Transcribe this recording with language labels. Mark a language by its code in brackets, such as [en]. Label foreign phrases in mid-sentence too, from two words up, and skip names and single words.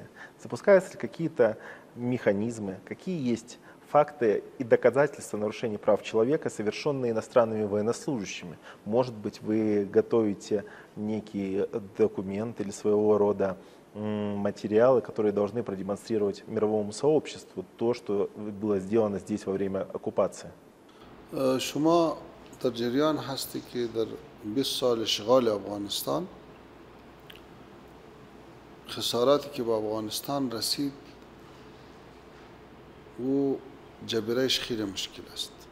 [ru] Запускаются ли какие-то механизмы, какие есть факты и доказательства нарушений прав человека, совершенные иностранными военнослужащими? Может быть, вы готовите некий документ или своего рода материалы, которые должны продемонстрировать мировому сообществу то, что было сделано здесь во время оккупации? [fa] شما در جریان هستی که در 20 سال اشغال افغانستان خساراتی که به افغانستان رسید و جبرایش خیلی مشکل است.